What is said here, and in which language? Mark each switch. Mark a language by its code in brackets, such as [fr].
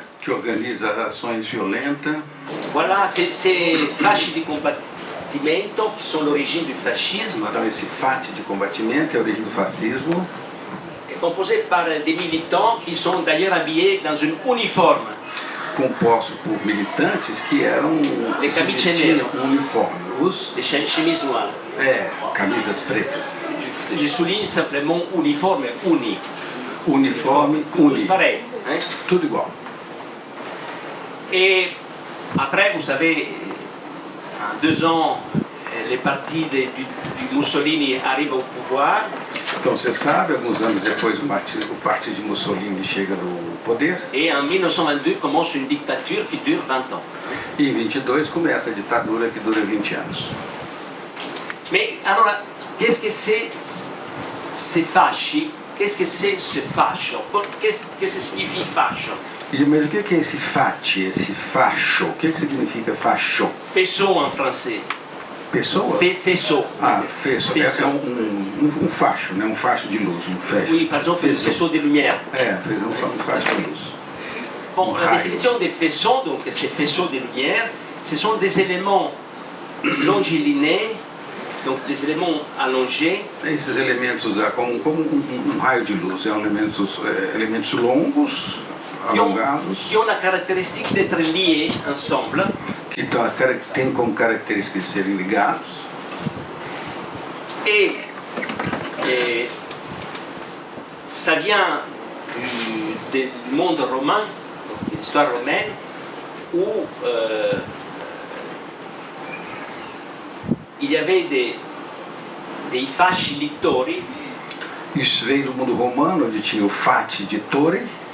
[pt] Que organiza ações violentas. [fr] Voilà, ces fasci di combattimento qui sont l'origine du fascisme. [pt] Então, esse fati de combatimento é a origem do fascismo. [fr] Est composé par des militants qui sont d'ailleurs habillés dans une uniforme. [pt] Composto por militantes que eram vestiam uniforme. [fr] Les chemises noires. [pt] Camisas pretas. [fr] Je souligne simplement uniforme, uni. [pt] Uniforme, [fr] tous pareil. Hein? [pt] Tudo igual. [fr] Et après, vous savez, en 2 ans, les partis de Mussolini arrivent au pouvoir. [pt] Então, você sabe, alguns anos depois, o partido de Mussolini chega no poder. [fr] Et en 1922 commence une dictature qui dure 20 ans. [pt] E em 22 começa a ditadura que dura 20 anos. [fr] Mais alors, qu'est-ce que c'est ces fasci? Qu'est-ce que c'est ce fascio? Qu'est-ce que signifie fascio? [pt] Mas o que é esse fati, esse facho? O que significa facho? [fr] Faisceau en français. [pt] Pessoa? [fr] Faisceau. Faisceau. [pt] É um facho, né? Um facho de luz, um facho. [fr] Oui, par exemple, faisceau de lumière. [pt] Um facho de luz. [fr] Bon, la définition des faisceaux, donc ces faisceaux de lumière, ce sont des éléments longilinés, donc des éléments allongés. [pt] Esses elementos, como raio de luz, são elementos longos, alongados. [fr] Qui ont la caractéristique d'être liés ensemble. [pt] Que tem como característica de serem ligados. [fr] Et ça vient du monde romain, donc de l'histoire romaine, où il y avait des fasci littori. [pt] Isso veio do mundo romano, onde tinha o fati de Tore.